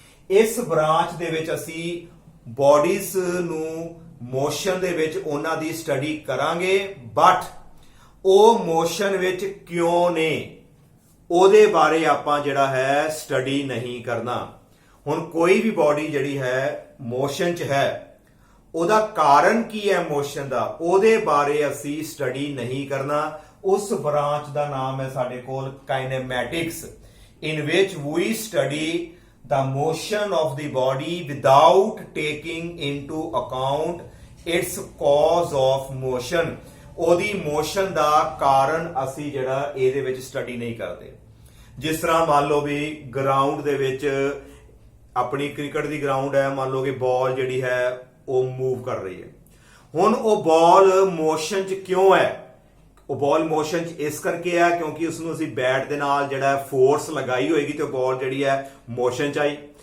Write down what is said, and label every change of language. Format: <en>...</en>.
<pa>ਇਸ ਬ੍ਰਾਂਚ ਦੇ ਵਿੱਚ ਅਸੀਂ ਬਾਡੀਜ਼ ਨੂੰ ਮੋਸ਼ਨ ਦੇ ਵਿੱਚ ਉਹਨਾਂ ਦੀ ਸਟੱਡੀ ਕਰਾਂਗੇ, ਬਟ ਉਹ ਮੋਸ਼ਨ ਵਿੱਚ ਕਿਉਂ ਨੇ ਉਹਦੇ ਬਾਰੇ ਆਪਾਂ ਜਿਹੜਾ ਹੈ ਸਟੱਡੀ ਨਹੀਂ ਕਰਨਾ। ਹੁਣ ਕੋਈ ਵੀ ਬਾਡੀ ਜਿਹੜੀ ਹੈ ਮੋਸ਼ਨ 'ਚ ਹੈ, ਉਹਦਾ ਕਾਰਨ ਕੀ ਹੈ ਮੋਸ਼ਨ ਦਾ, ਉਹਦੇ ਬਾਰੇ ਅਸੀਂ ਸਟੱਡੀ ਨਹੀਂ ਕਰਨਾ। ਉਸ ਬ੍ਰਾਂਚ ਦਾ ਨਾਮ ਹੈ ਸਾਡੇ ਕੋਲ ਕਾਈਨੇਮੈਟਿਕਸ,</pa> <en>in which we study the motion of the body without taking into account its cause of motion।</en> <pa>ਉਹਦੀ ਮੋਸ਼ਨ ਦਾ ਕਾਰਨ ਅਸੀਂ ਜਿਹੜਾ ਇਹਦੇ ਵਿੱਚ ਸਟੱਡੀ ਨਹੀਂ ਕਰਦੇ। ਜਿਸ ਤਰ੍ਹਾਂ ਮੰਨ ਲਓ ਵੀ ਗਰਾਊਂਡ ਦੇ ਵਿੱਚ ਆਪਣੀ ਕ੍ਰਿਕਟ ਦੀ ਗਰਾਊਂਡ ਹੈ, ਮੰਨ ਲਓ ਕਿ ਬਾਲ ਜਿਹੜੀ ਹੈ ਉਹ ਮੂਵ ਕਰ ਰਹੀ ਹੈ। ਹੁਣ ਉਹ ਬਾਲ ਮੋਸ਼ਨ 'ਚ ਕਿਉਂ ਹੈ? ਉਹ ਬਾਲ ਮੋਸ਼ਨ 'ਚ ਇਸ ਕਰਕੇ ਆ ਕਿਉਂਕਿ ਉਸ ਨੂੰ ਅਸੀਂ ਬੈਟ ਦੇ ਨਾਲ ਜਿਹੜਾ ਫੋਰਸ ਲਗਾਈ ਹੋਏਗੀ ਤੇ ਉਹ ਬਾਲ ਜਿਹੜੀ ਹੈ ਮੋਸ਼ਨ 'ਚ ਆਈ।</pa>